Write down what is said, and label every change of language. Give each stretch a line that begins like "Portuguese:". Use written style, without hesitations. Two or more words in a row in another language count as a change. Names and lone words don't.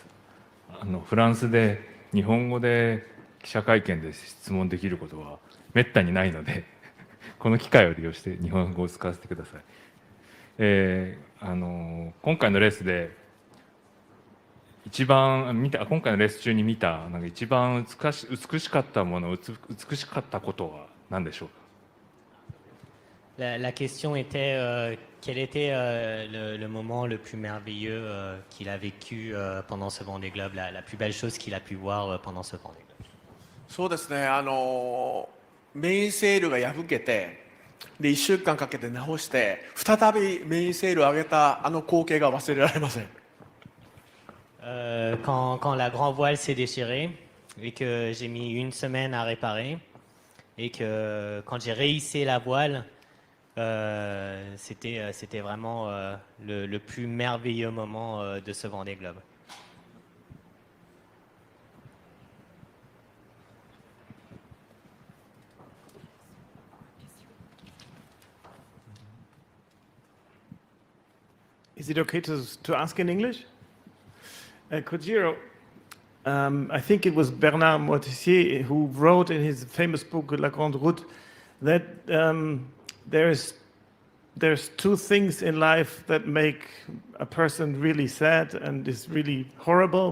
Japanese: フランスで日本語で記者会見で質問できることはめったにないのでこの機会を利用して日本語を使わせてください。今回のレースで今回のレース中に見たなんか一番美しかったもの、美しかったことは何でしょうか。
French: La question était quel était le moment le plus merveilleux qu'il a vécu pendant ce Vendée Globe, la plus belle chose qu'il a pu voir pendant ce Vendée Globe.
Japanese: そうですね、メインセールが破けて、で1週間かけて直して、再びメインセールを上げた光景が忘れられません。
French: Quand la grand voile s'est déchirée et que j'ai mis une semaine à réparer et que quand j'ai rehissé la voile, c'était vraiment le plus merveilleux moment de ce Vendée Globe.
English: Is it okay to ask in English? Kojiro, I think it was Bernard Moitessier who wrote in his famous book La Grande Route that there's two things in life that make a person really sad and is really horrible.